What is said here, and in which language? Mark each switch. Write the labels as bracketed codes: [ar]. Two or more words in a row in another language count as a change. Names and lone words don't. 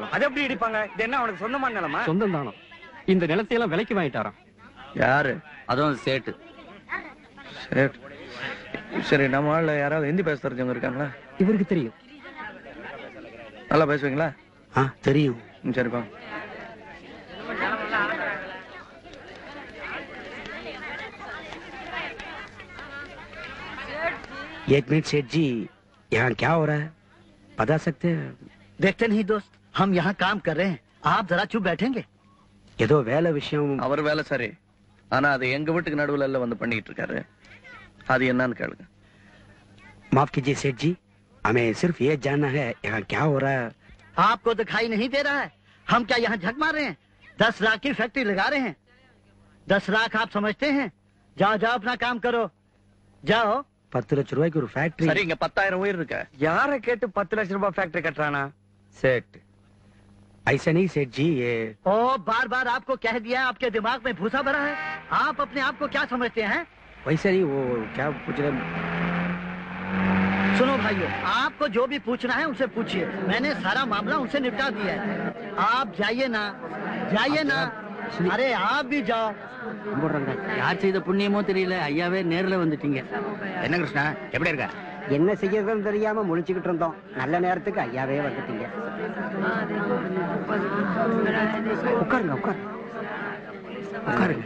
[ta] அது எப்படி இடிப்பாங்க? இது என்ன அவனுக்கு சொந்தமான நிலமா? சொந்தம் தானோ. இந்த நிலத்தையெல்லாம் விலைக்கு வாங்கிட்டாராம். யாரு? அதுவும் சேட்டு. சரி சரி, நம்ம ஆள்ல யாராவது ஹிந்தி பேச தெரிஞ்சவங்க இருக்காங்களா? இவருக்கு தெரியும். நல்லா பேசுவீங்களா? தெரியும். சரிப்பா. [hi] एक मिनट सेठ जी, यहाँ क्या हो रहा है बता सकते हैं? देखते नहीं दोस्त, हम यहाँ काम कर रहे हैं, आप जरा चुप बैठेंगे? [ta] ஏதோ வேலை விஷயம். அவர் வேலை சரி, ஆனா அது எங்க வீட்டுக்கு நடுவுல எல்லாம் வந்து பண்ணிட்டு இருக்காரு. அது என்னன்னு கேளுங்க. [hi] माफ कीजिए सेठ जी, हमें सिर्फ ये जानना है यहाँ क्या हो रहा है। आपको दिखाई नहीं दे रहा है? हम क्या यहाँ झक मार रहे हैं? 10 लाख की फैक्ट्री लगा रहे हैं। 10 लाख आप समझते हैं? जाओ जाओ अपना काम करो, जाओ। [ta] 10 லட்சம் ரூபாய்க்கு ஒரு ஃபேக்டரி. சரி, இங்க 10,000 உயிர் இருக்க. யாரை கேட்டு 10 லட்சம் ரூபாய் ஃபேக்டரி கட்டுறானா? சேட். [hi] ऐसा नहीं सेठ जी, ये ओ बार बार आपको कह दिया, आपके दिमाग में भूसा भरा है। आप अपने आप को क्या समझते हैं? वैसा नहीं, वो क्या पूछ रहे? सुनो भाइयों, आपको जो भी पूछना है उनसे पूछिए, मैंने सारा मामला उनसे निपटा दिया है। आप जाइए ना, जाइए ना। अरे आप भी जाओ। [ta] யார் செய்த புண்ணியமோ தெரியல, ஐயாவே நேர்ல வந்துட்டீங்க. என்ன கிருஷ்ணா, எப்படி இருக்க? என்ன செய்யறதுன்னு தெரியாம முழிச்சுக்கிட்டு இருந்தோம். நல்ல நேரத்துக்கு ஐயாவே வந்துட்டீங்க. உட்காருங்க உட்காருங்க.